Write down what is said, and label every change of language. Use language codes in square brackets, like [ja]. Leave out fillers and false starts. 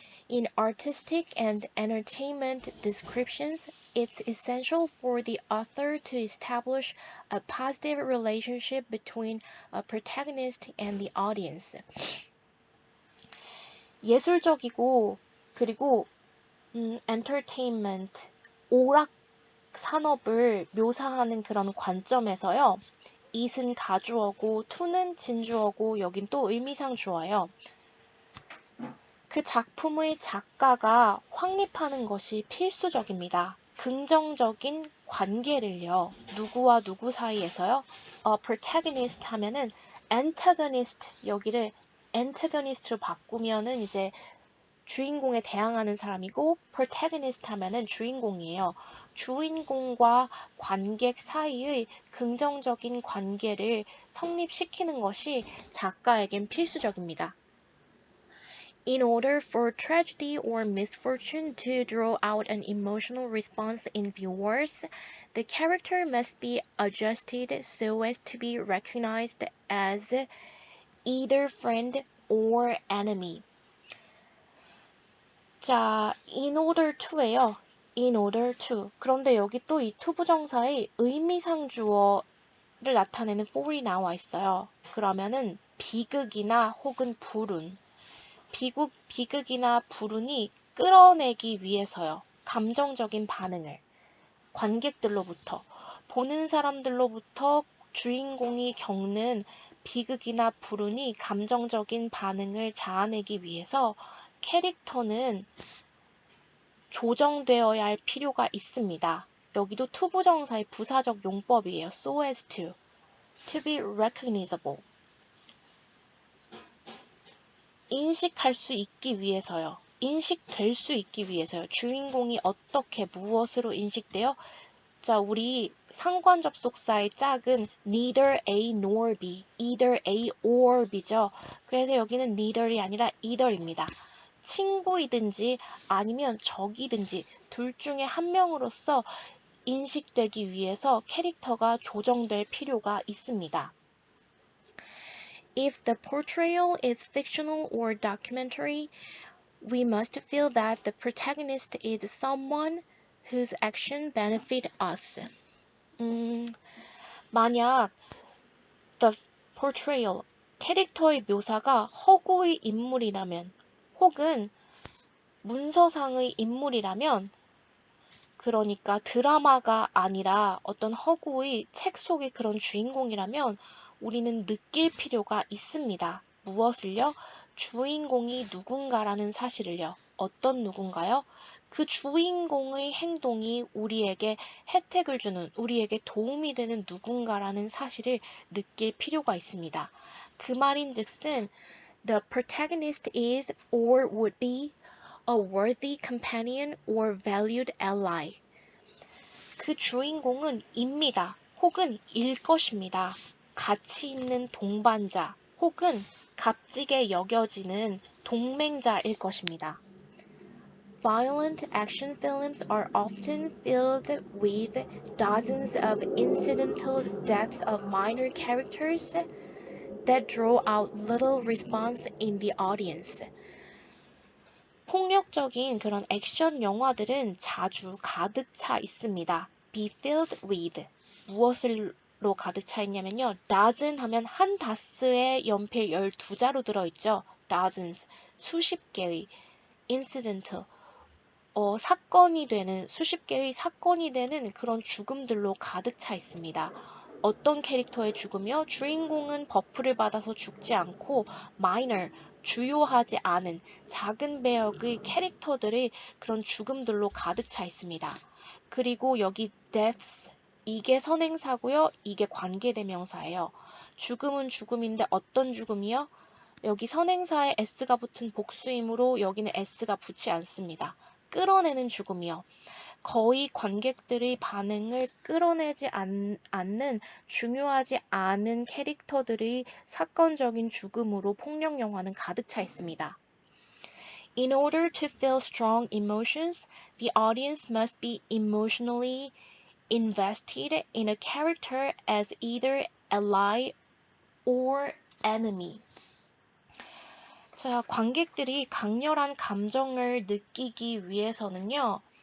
[en] In artistic and entertainment descriptions, it's essential for the author to establish a positive relationship between a protagonist and the audience. [ko] 예술적이고 그리고 entertainment, 오락 산업을 묘사하는 그런 관점에서요. it은 가주어고 to는 진주어고 여긴 또 의미상 주어예요. 그 작품의 작가가 확립하는 것이 필수적입니다. 긍정적인 관계를요. 누구와 누구 사이에서요? protagonist 하면은 antagonist 여기를 antagonist로 바꾸면은 이제 주인공에 대항하는 사람이고 protagonist 하면은 주인공이에요. 주인공과 관객 사이의 긍정적인 관계를 성립시키는 것이 작가에겐 필수적입니다. [en] In order for tragedy or misfortune to draw out an emotional response in viewers, the character must be adjusted so as to be recognized as either friend or enemy. [ko] 자, [en] in order to [ko] 예요. [en] in order to. [ko] 그런데 여기 또 이 to 부정사의 의미상 주어를 나타내는 for이 나와 있어요. 그러면은 비극이나 혹은 불운. 비극이나 불운이 끌어내기 위해서요. 감정적인 반응을. 관객들로부터. 보는 사람들로부터 주인공이 겪는 비극이나 불운이 감정적인 반응을 자아내기 위해서 캐릭터는 조정되어야 할 필요가 있습니다. 여기도 to 부정사의 부사적 용법이에요. [en] so as to be recognizable. [ko] 인식할 수 있기 위해서요. 인식될 수 있기 위해서요. 주인공이 어떻게 무엇으로 인식돼요? 자, 우리 상관 접속사의 짝은 [en] neither A nor B, either A or B [ko] 죠. 그래서 여기는 neither이 아니라 either입니다. 친구이든지 아니면 적이든지 둘 중에 한 명으로서 인식되기 위해서 캐릭터가 조정될 필요가 있습니다. [en] If the portrayal is fictional or documentary, we must feel that the protagonist is someone whose action benefit us. [ko] 만약 [en] the portrayal, [ko] 캐릭터의 묘사가 허구의 인물이라면 혹은 문서상의 인물이라면 그러니까 드라마가 아니라 어떤 허구의 책 속의 그런 주인공이라면 우리는 느낄 필요가 있습니다. 무엇을요? 주인공이 누군가라는 사실을요. 어떤 누군가요? 그 주인공의 행동이 우리에게 혜택을 주는, 우리에게 도움이 되는 누군가라는 사실을 느낄 필요가 있습니다. 그 말인즉슨 [en] the protagonist is or would be a worthy companion or valued ally. [ko] 그 주인공은 입니다. 혹은 일 것입니다. 가치 있는 동반자 혹은 값지게 여겨지는 동맹자일 것입니다. [en] Violent action films are often filled with dozens of incidental deaths of minor characters that draw out little response in the audience. [ko] 폭력적인 그런 액션 영화들은 자주 가득 차 있습니다. [en] be filled with [ko] 무엇으로 가득 차 있냐면요. dozen 하면 한 다스의 연필 12자로 들어있죠. dozens 수십 개의 incidental 사건이 되는 수십 개의 사건이 되는 그런 죽음들로 가득 차 있습니다. 어떤 캐릭터의 죽음이요? 주인공은 버프를 받아서 죽지 않고 minor, 주요하지 않은 작은 배역의 캐릭터들의 그런 죽음들로 가득 차 있습니다. 그리고 여기 deaths, 이게 선행사고요. 이게 관계대명사예요. 죽음은 죽음인데 어떤 죽음이요? 여기 선행사에 s가 붙은 복수이므로 여기는 s가 붙지 않습니다. 끌어내는 죽음이요. 거의 관객들의 반응을 끌어내지 않는 중요하지 않은 캐릭터들의 사건적인 죽음으로 폭력 영화는 가득 차 있습니다. [en] In order to feel strong emotions, the audience must be emotionally invested in a character as either ally or enemy. [ko] 자, 관객들이 강렬한 감정을 느끼기 위해서는요.